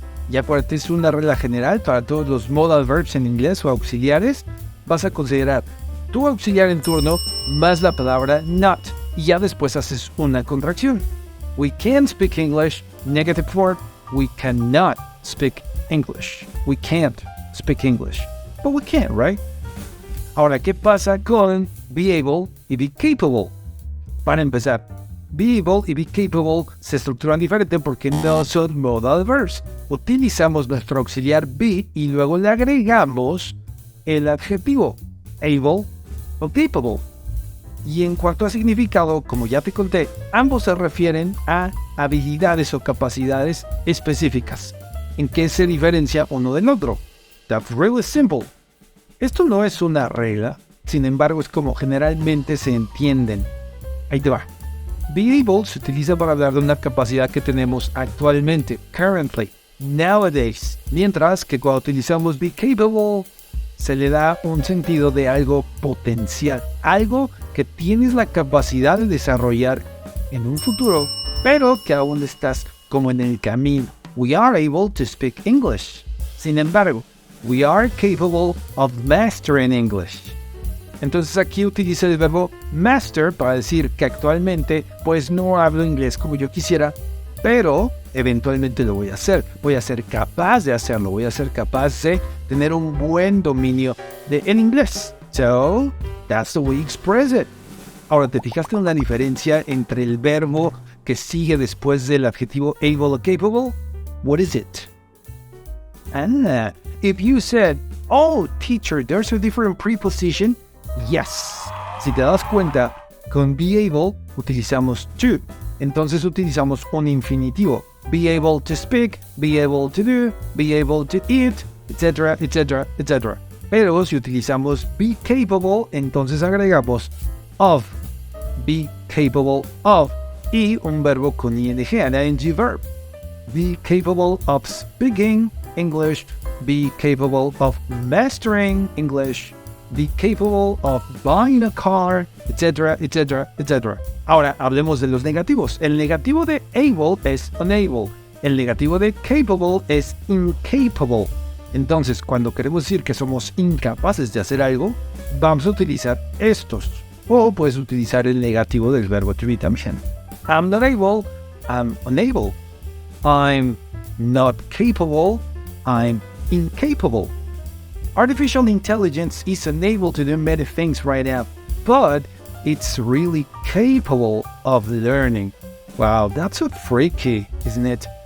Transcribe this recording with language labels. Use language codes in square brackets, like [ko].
[es] Y acuérdate, es una regla general para todos los modal verbs en inglés o auxiliares. Vas a considerar tu auxiliar en turno más la palabra not. Y ya después haces una contracción. [en] We can speak English, negative form. We cannot speak English. We can't speak English. But we can, right? [es] Ahora, ¿qué pasa con be able y be capable? Para empezar, be able y be capable se estructuran diferente porque no son modal verbs. Utilizamos nuestro auxiliar be y luego le agregamos el adjetivo able o capable. Y en cuanto a significado, como ya te conté, ambos se refieren a habilidades o capacidades específicas. ¿En qué se diferencia uno del otro? [en] That's really simple. [es] Esto no es una regla, sin embargo es como generalmente se entienden. Ahí te va. Be able se utiliza para hablar de una capacidad que tenemos actualmente, [en] currently, nowadays, [es] mientras que cuando utilizamos be capable se le da un sentido de algo potencial, algo que tienes la capacidad de desarrollar en un futuro, pero que aún estás como en el camino. [en] We are able to speak English. [es] Sin embargo, [en] we are capable of mastering English. [es] Entonces aquí utilizo el verbo master para decir que actualmente pues no hablo inglés como yo quisiera, pero eventualmente lo voy a hacer. Voy a ser capaz de hacerlo, voy a ser capaz de tener un buen dominio en inglés. [en] So, that's the way we express it. [es] Ahora, ¿te fijaste en la diferencia entre el verbo que sigue después del adjetivo able o capable? [en] What is it? If you said, oh, teacher, there's a different preposition. Yes. [es] Si te das cuenta, con be able utilizamos to. Entonces utilizamos un infinitivo. [en] Be able to speak, be able to do, be able to eat, etc., etc., etc. [es] Pero si utilizamos be capable, entonces agregamos of. [en] Be capable of. [es] Y un verbo con ing, [en] an ing verb. Be capable of speaking English. Be capable of mastering English. Be capable of buying a car, etc., etc., etc. [es] Ahora, hablemos de los negativos. El negativo de able es unable. El negativo de capable es incapable. Entonces, cuando queremos decir que somos incapaces de hacer algo, vamos a utilizar estos. O puedes utilizar el negativo del verbo to be también. [en] I'm not able, I'm unable. I'm not capable, I'm incapable. Artificial intelligence is unable to do many things right now, but it's really capable of learning. Wow, that's so freaky, isn't it?